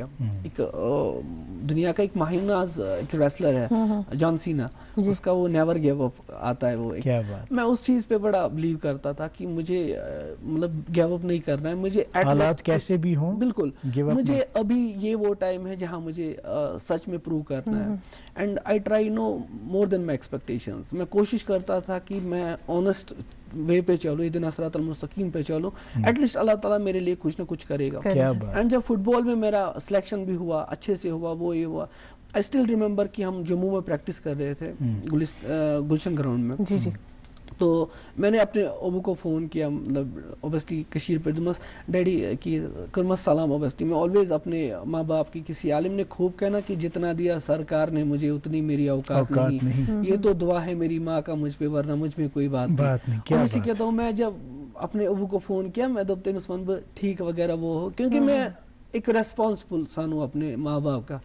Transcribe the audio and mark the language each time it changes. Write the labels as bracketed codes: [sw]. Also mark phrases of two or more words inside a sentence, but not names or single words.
[ur] ایک دنیا کا ایک ماہر ناز ایک ریسلر ہے جان سینا، اس کا وہ [en] never give up [ur] آتا ہے وہ. میں اس چیز پہ بڑا بلیو کرتا تھا کہ مجھے مطلب [en] give up [ur] نہیں کرنا ہے، مجھے حالات کیسے بھی ہوں بالکل مجھے ابھی یہ وہ ٹائم ہے جہاں مجھے سچ میں پروو کرنا ہے. [en] and I try no more than my expectations. [ur] میں کوشش کرتا تھا کہ میں [en] honest way [ur] پہ چلو، [ar] اہدنا صراط المستقیم [ur] پہ چلو، [en] at least [ur] اللہ تعالیٰ میرے لیے کچھ نہ کچھ کرے گا. اینڈ جب فٹ بال میں میرا سلیکشن بھی ہوا، اچھے سے ہوا، وہ یہ ہوا. [en] I still remember [ur] کہ ہم جموں میں پریکٹس کر رہے تھے گلشن گراؤنڈ میں. جی تو میں نے اپنے ابو کو فون کیا، مطلب اوبیسلی [ks] کشیر پہ دمس ڈیڈی کی کرمس سلام. [ur] اوبیسلی میں آلویز اپنے ماں باپ کی، کسی عالم نے خوب کہنا کہ جتنا دیا سرکار نے مجھے اتنی میری اوقات نہیں، یہ تو دعا ہے میری ماں کا مجھ پہ، ورنہ مجھ میں کوئی بات نہیں. اسی کہتا ہوں میں جب اپنے ابو کو فون کیا میں دبتے مسلمان ٹھیک وغیرہ وہ ہو، کیونکہ میں ایک [en] responsible son [ur] ہوں اپنے ماں باپ کا.